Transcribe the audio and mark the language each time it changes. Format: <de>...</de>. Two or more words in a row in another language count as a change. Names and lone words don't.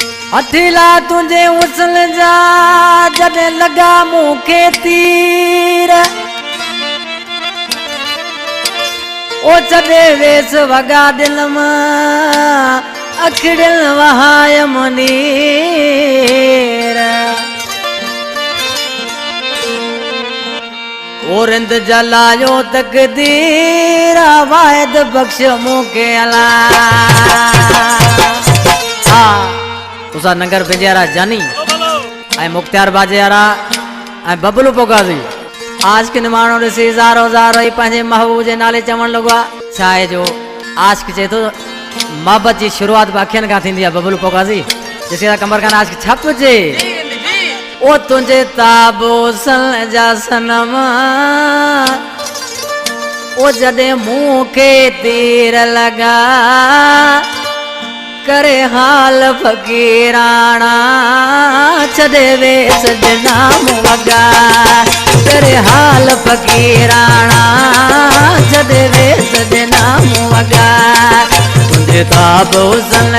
<sd>हथीला तुझे उसल जा जॾहिं लॻा मूंखे तीर ओ छॾे वेस वॻा दिल मां अखिड़ियल वहाय मुनीर ओ रिंद जलायो तकदीर वाहिद बख्श मूंखे अला हा तुसा नगर बेजारा जानी ऐं मुख्तियार बाजेरा ऐं बबलू पोगाजी आज के निमाणो ॾिसी ज़ारो ज़ारो ही पंहिंजे महबूब जे नाले चवण लॻो आहे छा आहे जो आशिक़ चए थो मोहब्बत जी शुरुआत बि अखियुनि खां थींदी आहे बबलू पोगाजी ॾिसी कमर खान आशिक़ छपजे ओ तुंहिंजे ताबो सल जा सनम ओ जॾहिं मूंखे तीर लॻा करे हाल फ़कीराणा छॾे वेस नाम वॻा करे हाल फ़कीराणा छॾे वेस नाम वॻा तुंहिंजे ताब हुसन</sd>